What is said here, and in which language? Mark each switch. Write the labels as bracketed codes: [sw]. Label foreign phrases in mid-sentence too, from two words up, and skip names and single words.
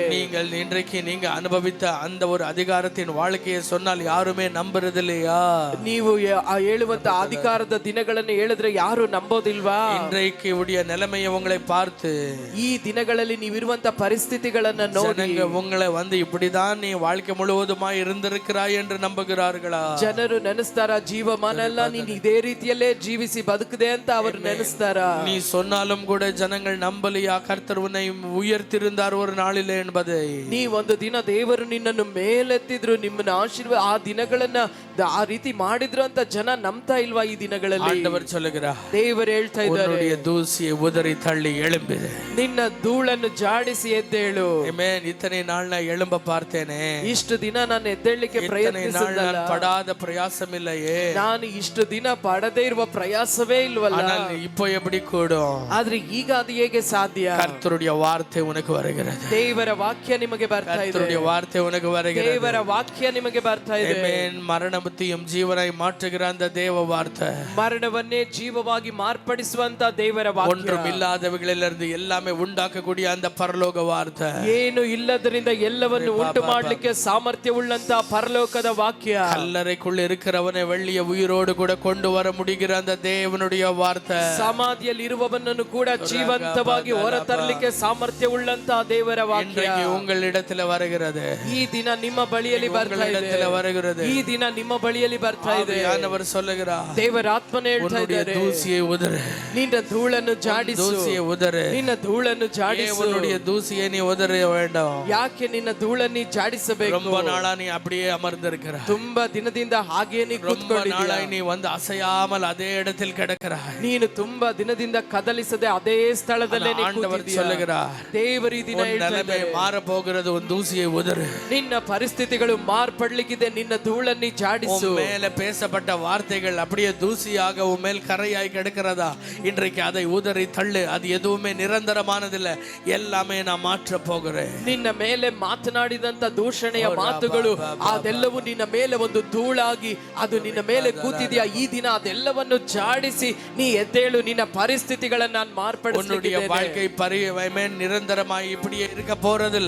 [ta] நீங்கள் இன்றைக்கு நீங்க அனுபவித்த அந்த ஒரு அதிகாரத்தின் வாழ்க்கையை சொன்னால் யாருமே நம்புறதில்லையா? [kn] ನೀವು ಹೇಳುವಂತ ಅಧಿಕಾರದ ದಿನಗಳನ್ನು ಹೇಳಿದ್ರೆ ಯಾರು ನಂಬೋದಿಲ್ವಾ? [ta] இன்றைக்கு உடைய நிலைமையை உங்களை பார்த்து [kn] ಈ ದಿನಗಳಲ್ಲಿ ನೀವಿರುವಂತ ಪರಿಸ್ಥಿತಿಗಳನ್ನ ನೋಡಿ [ta] உங்களை வந்து இப்படிதான் நீ வாழ்க்கை முழுவதுமா இருந்திருக்கிறாய் என்று நம்புகிறார்களா? [kn] ಜನರು ನೆನೆಸ್ತಾರ, ಜೀವಮಾನ ಎಲ್ಲ ನೀನು ಇದೇ ರೀತಿಯಲ್ಲೇ ಜೀವಿಸಿ ಬದುಕದೆ ಅಂತ ಅವರು ನೆನೆಸ್ತಾರ. [ta] நீ சொன்னாலும் கூட ஜனங்கள் நம்பலையா கர்த்தர் உன்னை உயர்த்திருந்தார் ஒரு நாளிலே என்பதை? [kn] ನೀ ಒಂದು ದಿನ ದೇವರು ನಿನ್ನನ್ನು ಮೇಲೆತ್ತಿದ್ರು, ನಿಮ್ಮನ್ನ ಆಶೀರ್ವಾದ ಆ ದಿನಗಳನ್ನ ಆ ರೀತಿ ಮಾಡಿದ್ರು ಅಂತ ಜನ ನಂಬ್ತಾ ಇಲ್ವಾ? ಈ ದಿನಗಳಲ್ಲಿ [ta] ஆண்டவர் சொல்லுகிறார், [kn] ದೇವರು ಹೇಳ್ತಾ ಇದ್ದಾರೆ, [ta] உன்னுடைய தூசியை உதறி தள்ளி எழும்பு, [kn] ನಿನ್ನ ಧೂಳನ್ನು ಜಾಡಿಸಿ ಎದ್ದೇಳು. [ta] ஆமென். இத்தனை நாள் நான் எழும்ப பார்த்தேனே, [kn] ಇಷ್ಟು ದಿನ ನಾನು ಎದ್ದೇಳಲಿಕ್ಕೆ [ta] இத்தனை நாள் [kn] ಪ್ರಯತ್ನಿಸಿಲ್ಲ, [ta] நான் படாத பிரயாசம் இல்லையே, [kn] ನಾನು ಇಷ್ಟು ದಿನ ಪಡದೇ ಇರುವ ಪ್ರಯಾಸವೇ ಇಲ್ವಲ್ಲ, [ta] ஆனால் இப்போ எப்படி கூடும்? [kn] ಆದ್ರೆ ಈಗ ಅದು ಹೇಗೆ ಸಾಧ್ಯ? [ta] கர்த்தருடைய வார்த்தை உனக்கு வருகிறது, [kn] ದೇವರ ವಾಕ್ಯ ನಿಮಗೆ ಬರ್ತಾ ಇದೆ, [ta] கர்த்தருடைய வார்த்தை உனக்கு வருகிறது. [kn] ದೇವರ ವಾಕ್ಯ ನಿಮಗೆ ಬರ್ತಾ ಇದೆ. [ta] ஆமென். மரணத்தையும் ஜீவனாய் மாற்றுகிற அந்த தேவ வார்த்தை, [kn] ಮರಣವನ್ನೇ ಜೀವವಾಗಿ ಮಾರ್ಪಡಿಸುವಂತ ದೇವರ ವಾಕ್ಯ, [ta] ஒன்றும் இல்லாதவைகளிலிருந்து எல்லாமே உண்டாக்கக்கூடிய அந்த பரலோக வார்த்தை, [kn] ಏನು ಇಲ್ಲದರಿಂದ ಎಲ್ಲವನ್ನು ಉಂಟು ಮಾಡಲಿಕ್ಕೆ ಸಾಮರ್ಥ್ಯವುಳ್ಳಂತ ಪರಲೋಕದ ವಾಕ್ಯ, [ta] கல்லறைக்குள் இருக்கிறவனை வெளியே உயிரோடு கூட கொண்டு வர முடிகிற அந்த தேவனுடைய வார்த்தை, [kn] ಸಮಾಧಿಯಲ್ಲಿ ಇರುವವನನ್ನು ಕೂಡ ಜೀವಂತವಾಗಿ ಹೊರತರಲಿಕ್ಕೆ ಸಾಮರ್ಥ್ಯವುಳ್ಳಂತ ದೇವರ ವಾಕ್ಯ [ta] இன்றைக்கு உங்களிடத்துல வருகிறது. [kn] ಈ ದಿನ ನಿಮ್ಮ ಬಳಿಯಲ್ಲಿ ಬರ್ತಾ ಇದೆ, [ta] உங்களிடத்துல வருகிறது. [kn] ಈ ದಿನ ನಿಮ್ಮ ಬಳಿಯಲ್ಲಿ ಬರ್ತಾ ಇದೆ. [ta] ஆவியானவர் சொல்லுகிறார், [kn] ದೇವರ ಆತ್ಮನೇ ಹೇಳ್ತಾ [ta] உன்னுடைய [kn] ಇದ್ದಾರೆ, [ta] தூசியை உதறு, [kn] ನಿನ್ನ ಧೂಳನ್ನು ಜಾಡಿಸು, [ta] தூசியை உதறு, [kn] ನಿನ್ನ ಧೂಳನ್ನು ಜಾಡಿಸು. [ta] உன்னுடைய தூசியை நீ உதற வேண்டாம். [kn] ಯಾಕೆ ನಿನ್ನ ಧೂಳನ್ನು ಜಾಡಿಸಬೇಕು? [ta] ரொம்ப நாளா நீ அப்படியே அமர்ந்திருக்கிறாய், [kn] ತುಂಬಾ ದಿನದಿಂದ ಹಾಗೆ ನೀ [ta] ரொம்ப [kn] ಕೂತ್ಕೊಂಡಿದ್ದೀಯ, [ta] நாளாய் நீ வந்து அசையாமல் அதே இடத்தில் கிடக்கிறாய். [kn] ನೀನು ತುಂಬಾ ದಿನದಿಂದ ಕದಲಿಸದೆ ಅದೇ ಸ್ಥಳದಲ್ಲೇ ನೀ [ta] ஆண்டவர் [kn] ಕೂತಿದ್ದೀಯ. [ta] சொல்லுகிறார், [kn] ದೇವರು ಈ ದಿನ [ta] உன் [kn] ಹೇಳ್ತಾ [ta] நிலைமை [kn] ಇದ್ದಾರೆ, [ta] மாற போகிறது, உன் தூசியை உதறு. [kn] ನಿನ್ನ ಪರಿಸ್ಥಿತಿಗಳು ಮಾರ್ಪಡ್ಲಿಕ್ಕಿದೆ, ನಿನ್ನ ಧೂಳನ್ನು ಜಾಡಿಸು. [ta] உன் மேல பேசப்பட்ட வார்த்தைகள் அப்படியே தூசியாக உன் மேல் கரையாய் கிடக்கிறதா? இன்றைக்கு அதை உதறி தள்ளு. அது எதுவுமே நிரந்தரமானதில்லை, எல்லாமே நான் மாற்ற போகிறேன். [kn] ನಿನ್ನ ಮೇಲೆ ಮಾತನಾಡಿದಂತ ದೂಷಣೆಯ ಮಾತುಗಳು ಅದೆಲ್ಲವೂ ನಿನ್ನ ಮೇಲೆ ಒಂದು ಧೂಳಾಗಿ ಅದು ನಿನ್ನ ಮೇಲೆ ಕೂತಿದೆಯಾ? ಈ ದಿನ ಅದೆಲ್ಲವನ್ನು ಜಾಡಿ ಮಾರ್ಪಡಿಸಿ ನೀ ಎದ್ದೇಳು, ನಿನ್ನ ಪರಿಸ್ಥಿತಿಗಳನ್ನ ನಾನು [ta] உன்னுடைய [kn] ಮಾರ್ಪಡಿಸಲಿದ್ದೇನೆ. [ta] வாழ்க்கை நிரந்தரமாய் இப்படியே இருக்க போறதில்ல.